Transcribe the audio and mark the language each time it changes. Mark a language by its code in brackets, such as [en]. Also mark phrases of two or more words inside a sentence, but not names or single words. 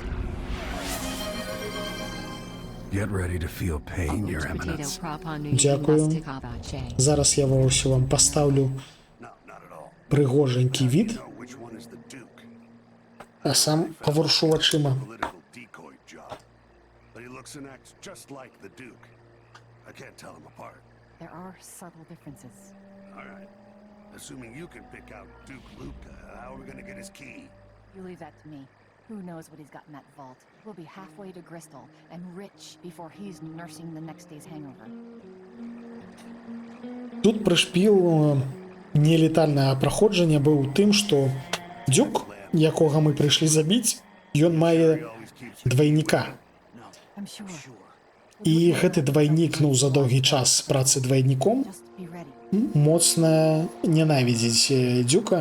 [be] Дякую. Зараз я ўсё вам пастаўлю прыгоженькі від, а сам паваршу вачыма. [en] There are subtle differences. All right. Assuming you can pick out Duke Luca, how are we gonna get his key? You leave that to me. Who knows what he's got in that vault? We'll be halfway to Bristol and rich before he's nursing the next day's hangover. [be] Тут прышпіл нелетальнае праходжанне быў у тым, што Дзюк, якога мы прыйшлі забіць, ён мае двайніка. І гэты двайнік, ну, за доўгі час працы двайніком моцна ненавідзіць Дзюка.